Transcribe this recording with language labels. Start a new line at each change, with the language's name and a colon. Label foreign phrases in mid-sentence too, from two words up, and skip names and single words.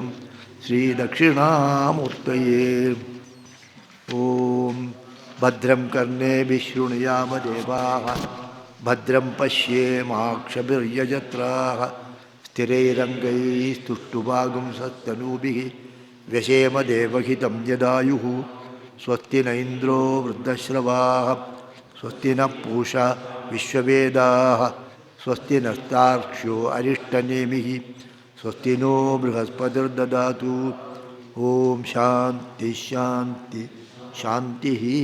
Sanskrit: ശ്രീ ദക്ഷിണാമൂർത്തയേ. ഓം ഭദ്രം കർണേഭിः ശൃണുയാമ ദേവാः ഭദ്രം പശ്യേമാക്ഷഭിർയജത്രാः സ്ഥിരൈരംഗൈസ്തുഷ്ടുവാഗുംസस्तनूभिः व्यशेम देवहितं यदायुः. स्वस्ति न इन्द्रो वृद्धश्रवाः स्वस्ति न पूषा विश्ववेदाः स्वस्ति नस्तार्क्ष्यो अरिष्टनेमिः स्वस्ति नो बृहस्पतिर्ददातु. ओम शांति शांति शान्तिः.